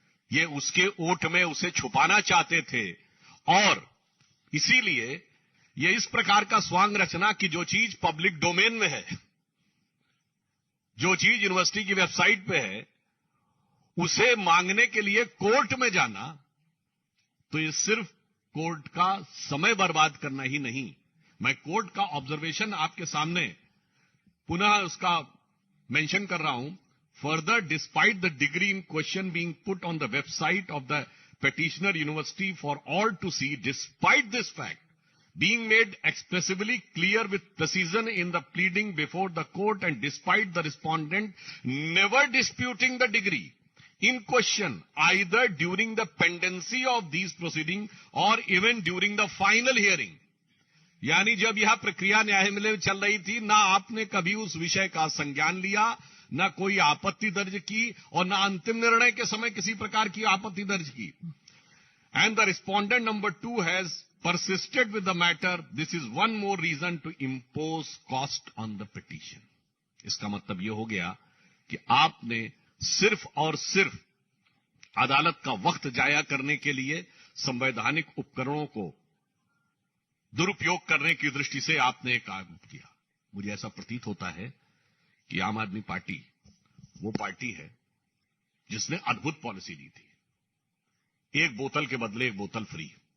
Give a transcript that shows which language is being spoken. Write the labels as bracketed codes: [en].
[hi] ये उसके ओट में उसे छुपाना चाहते थे और इसीलिए ये इस प्रकार का स्वांग रचना कि जो चीज पब्लिक डोमेन में है, जो चीज यूनिवर्सिटी की वेबसाइट पे है, उसे मांगने के लिए कोर्ट में जाना, तो ये सिर्फ कोर्ट का समय बर्बाद करना ही नहीं। मैं कोर्ट का ऑब्जर्वेशन आपके सामने पुनः उसका मेंशन कर रहा हूं। [en] Further, despite the degree in question being put on the website of the petitioner university for all to see, despite this fact being made expressively clear with precision in the pleading before the court, and despite the respondent never disputing the degree in question either during the pendency of these proceedings or even during the final hearing. [hi] यानी जब यह प्रक्रिया न्यायालय में चल रही थी, ना आपने कभी उस विषय का संज्ञान लिया, ना कोई आपत्ति दर्ज की और ना अंतिम निर्णय के समय किसी प्रकार की आपत्ति दर्ज की। [en] And the respondent number 2 has persisted with the matter. This is one more reason to impose cost on the petition. [hi] इसका मतलब यह हो गया कि आपने सिर्फ और सिर्फ अदालत का वक्त जाया करने के लिए संवैधानिक उपकरणों को दुरुपयोग करने की दृष्टि से आपने काम किया। मुझे ऐसा प्रतीत होता है कि आम आदमी पार्टी वो पार्टी है जिसने अद्भुत पॉलिसी दी थी, एक बोतल के बदले एक बोतल फ्री।